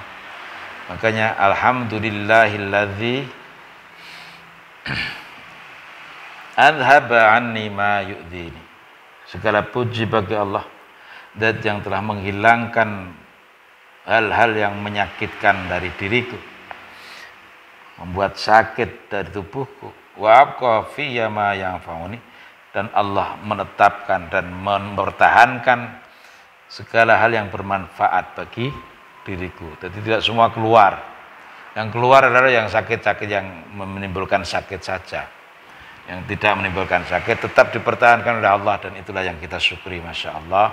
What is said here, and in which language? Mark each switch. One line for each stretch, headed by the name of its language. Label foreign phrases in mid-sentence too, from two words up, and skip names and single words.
Arabic: Makanya الْحَمْدُ لِلَّهِ الَّذِي أَذْهَبَ عَنِّي مَا يُؤْذِينِي.
Indonesian: Segala puji bagi Allah, Zat yang telah menghilangkan hal-hal yang menyakitkan dari diriku, membuat sakit dari tubuhku.
Arabic: وَأَبْقَى فِيَّ مَا يَنْفَعُنِي,
Indonesian: dan Allah menetapkan dan mempertahankan segala hal yang bermanfaat bagi diriku. Jadi tidak semua keluar. Yang keluar adalah yang sakit-sakit, yang menimbulkan sakit saja. Yang tidak menimbulkan sakit tetap dipertahankan oleh Allah, dan itulah yang kita syukuri,
Arabic: مَا شَاءَ اللَّهُ.